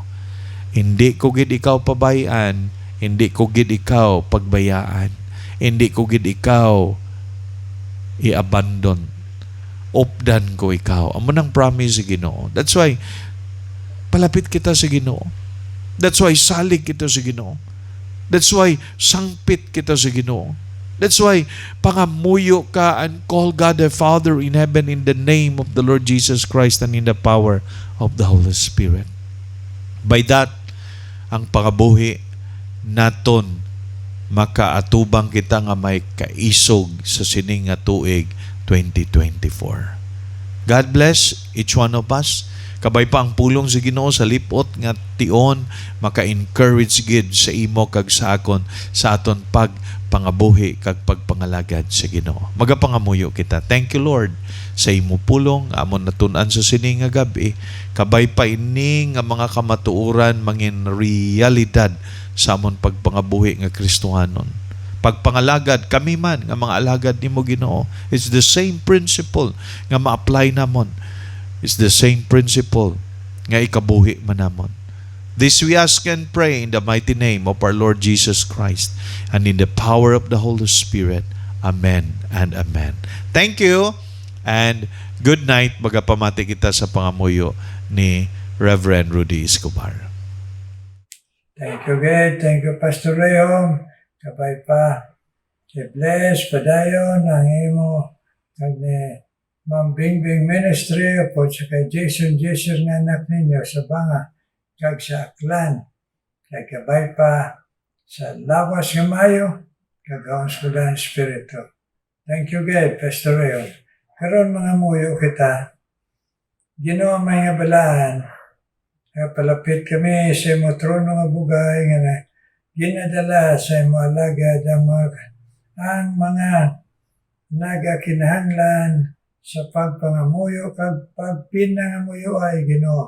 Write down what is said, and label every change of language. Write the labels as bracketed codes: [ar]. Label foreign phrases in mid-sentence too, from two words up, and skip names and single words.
[hil] Hindi ko gid ikaw pabayaan, hindi ko gid ikaw pagbayaan, hindi ko gid ikaw i-abandon. Opdan ko ikaw. Amo nang promise sa Ginoo. [en] That's why [hil] palapit kita sa Ginoo. [en] That's why [hil] salig kita sa Ginoo. [en] That's why [hil] sangpit kita sa Ginoo. [en] That's why [hil] pangamuyo ka [en] and call God the Father in heaven in the name of the Lord Jesus Christ and in the power of the Holy Spirit. By that, [hil] ang pangabuhi naton makaatubang kita nga may kaisog sa sining nga tuig 2024. [en] God bless each one of us. [hil] Kabay pa ang pulong sa Ginoo sa lipot nga tion maka-encourage gid sa imo kag sa akon sa aton pagpangabuhi kag pagpangalagad sa Ginoo. Magapangamuyo kita. [en] Thank you Lord [hil] sa imo pulong amon natun-an sa sini nga gabi. Kabay pa ini nga mga kamatuoran mangin realidad sa amon pagpangabuhi nga Kristohanon. Pagpangalagad kami man nga mga alagad nimo Ginoo. [en] It's the same principle [hil] nga ma-apply namon. [en] It's the same principle [hil] nga ikabuhi manamon. [en] This we ask and pray in the mighty name of our Lord Jesus Christ and in the power of the Holy Spirit. Amen and amen. Thank you and good night. [hil] Magapamati kita sa pangamuyo ni Reverend Rudy Escobar. [en] Thank you, God. Thank you, Pastor Rayom. [hil] Kabay pa. I-bless, padayon, ang imo, kag ni Ma'am Bingbing Ministry, o sa kay Jason nga anak ninyo sa Banga, kag sa Aklan, kay kabay pa sa lawas nga mayo, kag haons ko lang Espiritu. [en] Thank you, God, Pastor Rayon. [hil] Karon mga muyo kita, Ginoo may nga balaan, palapit kami sa imo trono nga bugay, nga na ginadala sa imo alagad ang mga nagakinahanglan sa pagpangamuyo kag pagpinangamuyo ay Ginoo.